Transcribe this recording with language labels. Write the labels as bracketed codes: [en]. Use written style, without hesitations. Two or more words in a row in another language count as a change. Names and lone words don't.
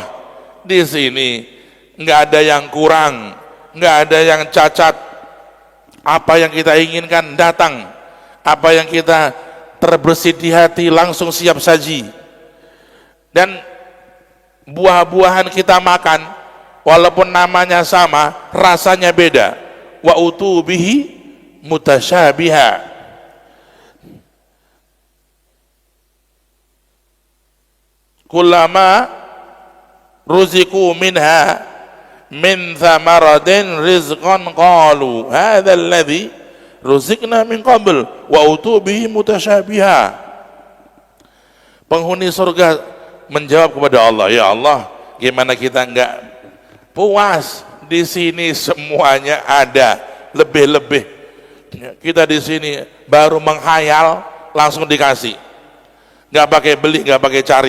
[id] Di sini nggak ada yang kurang, nggak ada yang cacat. Apa yang kita inginkan datang, apa yang kita terbersit di hati langsung siap saji. Dan buah-buahan kita makan, walaupun namanya sama, rasanya beda. [ar] وأتوا به متشابها. كلما رزقوا منها من ثمرة رزقا قالوا هذا الذي رزقنا من قبل وأتوا به متشابها. [id] Penghuni surga menjawab kepada Allah, ya Allah, gimana kita enggak puas? Di sini semuanya ada, lebih-lebih. Kita di sini baru menghayal langsung dikasih, nggak pakai beli, nggak pakai cari.